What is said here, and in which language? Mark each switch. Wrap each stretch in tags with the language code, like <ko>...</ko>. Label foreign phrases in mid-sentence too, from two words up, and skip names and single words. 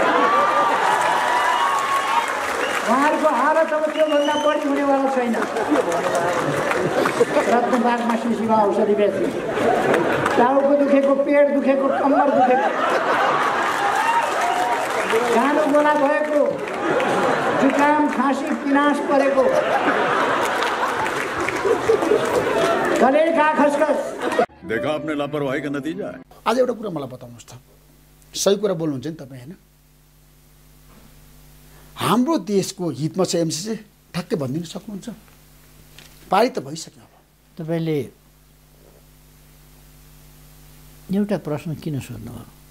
<ne>उहाँहरूको हालत अब त्योभन्दा बढी हुनेवाला छैन। रत्न पार्कमा शिशीमा औषधि बेच्ने, टाउको दुखेको, पेट दुखेको, कम्मर दुखेको, गानो गोला भएको, जुकाम खाँसी पिनास परेको,</ne> <hi>गले का खसखस। देखा आपने लापरवाही का नतीजा है।</hi> <ne>आज एउटा कुरा मलाई बताउनुहोस् त, सही कुरा बोल्नुहुन्छ नि तपाईँ हैन? हाम्रो देशको हितमा छ एमसीसी, ठ्याक्कै भनिदिन सक्नुहुन्छ? पारित त भइसक्यो। अब तपाईले एउटा प्रश्न किन सोध्नुभयो?</ne>